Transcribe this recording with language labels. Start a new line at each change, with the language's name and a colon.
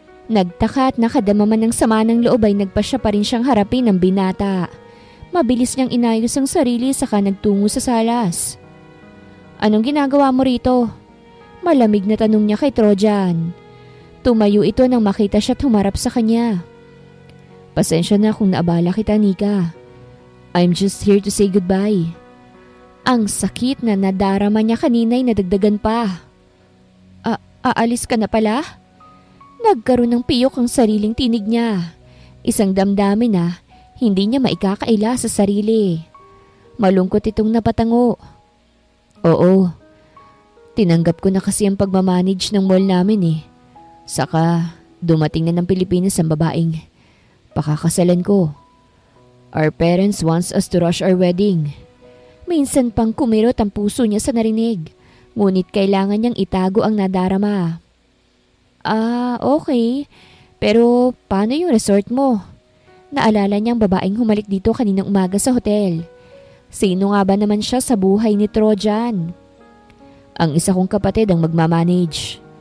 Filipino: Nagtaka at nakadama man ng sama ng loob ay nagpa siya pa rin siyang harapin ng binata. Mabilis niyang inayos ang sarili saka nagtungo sa salas. Anong ginagawa mo rito? Malamig na tanong niya kay Trojan. Tumayo ito nang makita siya at humarap sa kanya. Pasensya na kung naabala kita, Nika.
English: I'm just here to say goodbye.
Filipino: Ang sakit na nadarama niya kanina ay nadagdagan pa. Aalis ka na pala? Nagkaroon ng piyok ang sariling tinig niya. Isang damdamin na hindi niya maikakaila sa sarili. Malungkot itong napatango. Oo, tinanggap ko na kasi ang pagmamanage ng mall namin eh. Saka dumating na ng Pilipinas ang babaeng pakakasalan ko.
English: Our parents wants us to rush our wedding.
Filipino: Minsan pang kumirot ang puso niya sa narinig, ngunit kailangan niyang itago ang nadarama. Okay. Pero paano yung resort mo? Naalala niyang babaeng humalik dito kaninang umaga sa hotel. Sino nga ba naman siya sa buhay ni Trojan? Ang isa kong kapatid ang magmamanage.